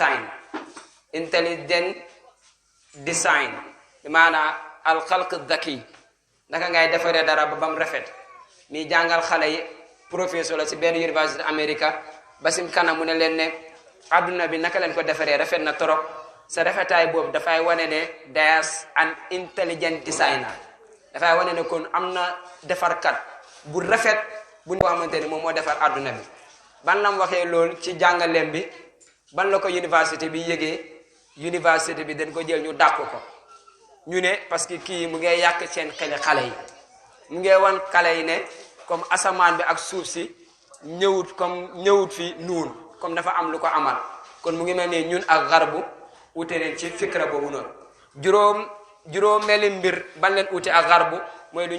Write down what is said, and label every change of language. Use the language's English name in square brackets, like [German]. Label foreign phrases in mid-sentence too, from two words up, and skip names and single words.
[Wolof] design maanaam alxalq daki naka ngay defaree dara ba bam rafet mi jàngal xale yi professeur la si benn université Amérique ba sim kanam mu ne leen ne adduna bi naka leen ko defaree rafet na trop sa rafetaay boobu dafay wane ne [English] there's an intelligent designer [Wolof] dafay wane ne kon am na defarkat bu rafet bu ñu xamante ne moom moo defar adduna bi ban lam waxee loolu ci jàngaleem bi ban la ko université bi yëgee université bi dañ ko jël ñu dàq ko ñu ne [French] parce que [Wolof] kii mu ngi yàq seen xeli xale yi mu ngi wan xale yi ne comme asamaan bi ak suuf si ñëwut fi nuun comme dafa am lu ko amal kon mu ngi mel ni ñun ak garbu ute leen ci fikra boobu noonu juróom meli mbir ban leen ute ak garbu mooy lu